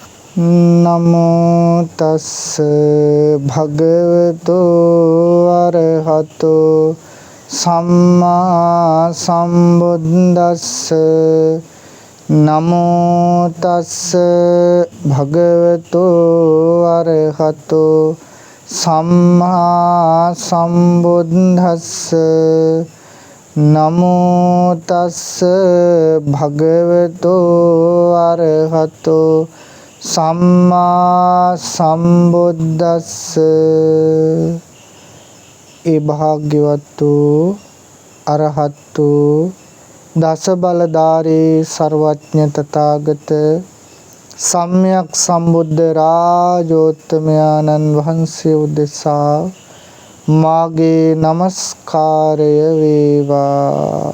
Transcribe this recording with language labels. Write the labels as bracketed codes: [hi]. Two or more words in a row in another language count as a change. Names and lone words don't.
[pi] නමෝ තස්ස භගවතු අරහතෝ සම්මා සම්බුද්දස්ස නමෝ තස්ස භගවතු අරහතෝ සම්මා සම්බුද්දස්ස නමෝ තස්ස භගවතු අරහතෝ සම්මා සම්බුද්දස්ස. [si] ඒ භාග්‍යවත් වූ අරහත් වූ දස බලධාරී සර්වඥ තථාගත සම්්‍යක් සම්බුද්ධ රාජෝත්තමයන්න් වහන්සේ උදෙසා මාගේ නමස්කාරය වේවා.